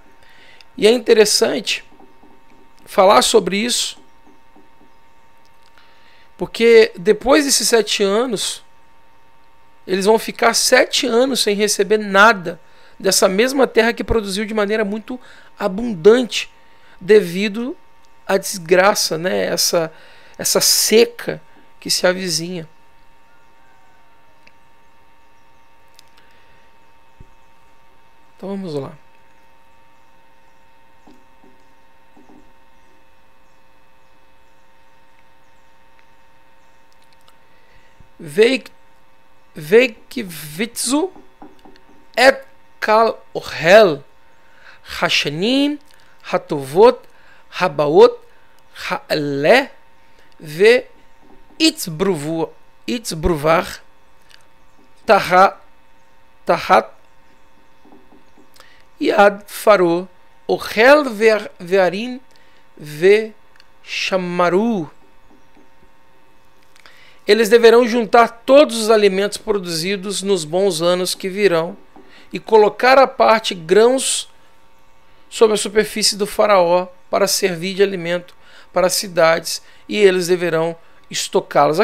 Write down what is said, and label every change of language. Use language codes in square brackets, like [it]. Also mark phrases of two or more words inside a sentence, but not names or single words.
[pt] E é interessante falar sobre isso, porque depois desses 7 anos, eles vão ficar 7 anos sem receber nada dessa mesma terra que produziu de maneira muito abundante, devido à desgraça, né? Essa seca que se avizinha. Então vamos lá. [he] ויקבצו את כל אוכל השנים הטובות הבאות האלה ו יצברו בר תחת יד פרעה אוכל בערים ושמרו. [pt] Eles deverão juntar todos os alimentos produzidos nos bons anos que virão e colocar à parte grãos sobre a superfície do faraó para servir de alimento para as cidades, e eles deverão estocá-los.